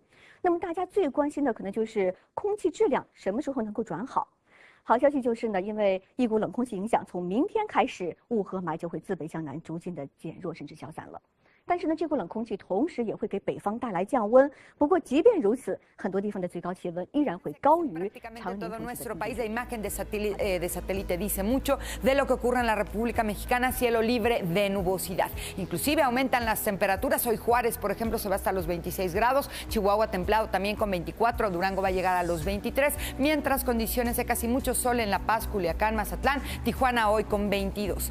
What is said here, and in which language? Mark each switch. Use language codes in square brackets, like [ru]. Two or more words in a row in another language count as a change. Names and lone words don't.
[zh] 那么大家最关心的可能就是空气质量什么时候能够转好。好消息就是呢，因为一股冷空气影响，从明天开始，雾和霾就会自北向南逐渐的减弱甚至消散了。但是呢，这股冷空气同时也会给北方带来降温。不过，即便如此，很多地方的最高气温依然会高于常年。 [es] Todo nuestro país, la imagen de satélite dice mucho de lo que ocurre en la República Mexicana, cielo libre de nubosidad. Inclusive aumentan las temperaturas. Hoy Juárez, por ejemplo, se va hasta los 26 grados. Chihuahua templado también con 24. Durango va a llegar a los 23. Mientras condiciones de casi mucho sol en La Paz, Culiacán, Mazatlán, Tijuana hoy con 22.